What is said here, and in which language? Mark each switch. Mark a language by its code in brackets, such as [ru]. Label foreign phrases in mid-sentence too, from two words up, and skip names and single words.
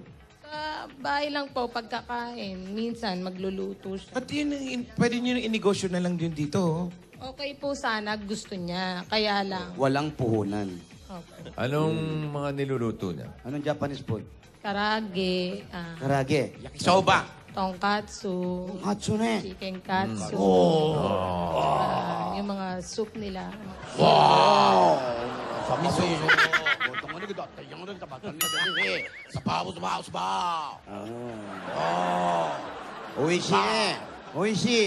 [tl] Sa bahay lang po, pagkakain, minsan magluluto siya. At yun, pwede nyo inegosyo na lang yun dito. Oh. Okay po sana, gusto niya. Kaya lang. Walang puhunan. Okay. Anong mga niluluto niya? Anong [en] Japanese food? [tl] Karage, Karage. Yakisoba. tonkatsu, Hatsune. chicken katsu. Yung mga soup nila. Oishi eh. Oishi.